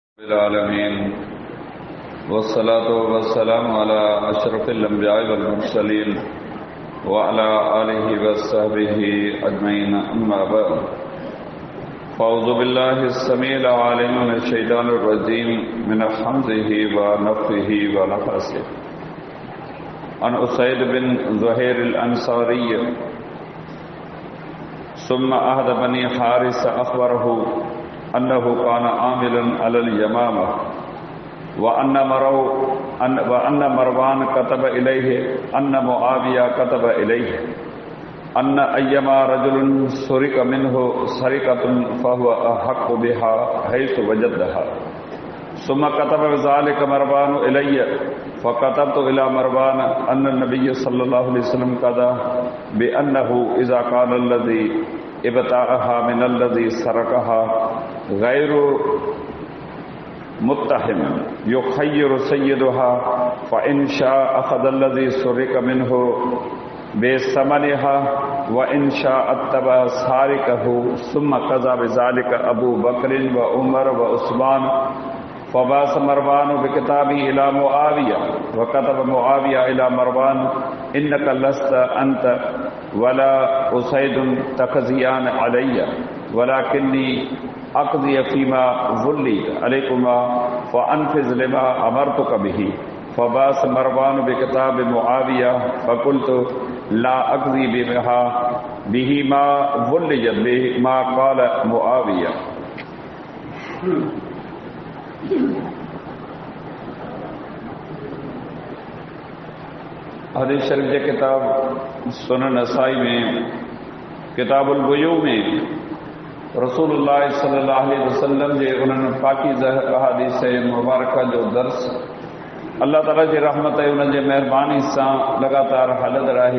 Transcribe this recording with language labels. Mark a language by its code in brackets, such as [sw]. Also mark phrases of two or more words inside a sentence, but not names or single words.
[ar] العالمين والصلاة والسلام على أشرف الأنبياء والمرسلين وعلى آله وصحبه أجمعين أما بعد فأعوذ بالله السميع العليم من الشيطان الرجيم من همزه ونفخه ونفسه عن أسيد بن ظهير الأنصاري ثم أحد بني حارث أخبره أنه كان عاملا على اليمامة وأن مروان كتب إليه أن معاوية كتب إليه أن أيما رجل سرق منه سرقة فهو أحق بها حيث وجدها ثم كتب ذلك مروان إلي فكتبت إلى مروان أن النبي صلى الله عليه وسلم قضى بأنه إذا كان الذي ابتاعها من الذي سرقها غير متهم يخير سيدها فإن شاء أخذ الذي سرق منه بثمنها وإن شاء اتبع سارقه ثم قضى بذلك أبو بكر وعمر وعثمان فبعث مروان بكتابي إلى معاوية وكتب معاوية إلى مروان إنك لست أنت ولا أسيد تقضيان علي ولكني أقضي فيما وليت عليكما فأنفذ لما أمرتك به فبعث مروان بكتاب معاوية فقلت لا أقضي به ما وليت به ما قال معاوية. [sd] हदीस शरीफ जे किताब सुनन नसाई में किताबुल बुयू में रसूलुल्लाह [ar] صلى الله عليه وسلم [sd] जे उन्हनि पाकीज़ अहादीस मुबारक जो दर्स [ar] الله تعالى [sd] जी रहमत ऐं उन जे महिरबानी सां लगातार हलंदड़ आहे।